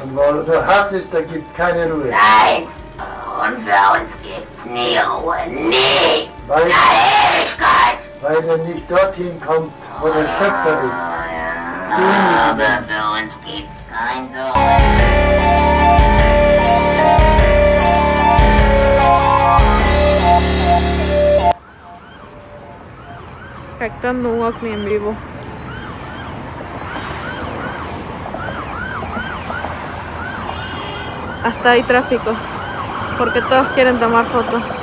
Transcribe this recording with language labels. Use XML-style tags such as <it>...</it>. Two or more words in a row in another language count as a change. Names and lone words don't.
<de>Und wo nur Hass ist, da gibt's keine Ruhe. nein. Und für uns gibt's nie Ruhe. Nie. Weil, In der Ewigkeit. weil er nicht dorthin kommt, wo der Schöpfer ist. Aber für uns gibt's kein Zurück.</de> <es>Captando un ovni en vivo. Hasta hay tráfico, porque todos quieren tomar fotos.</es>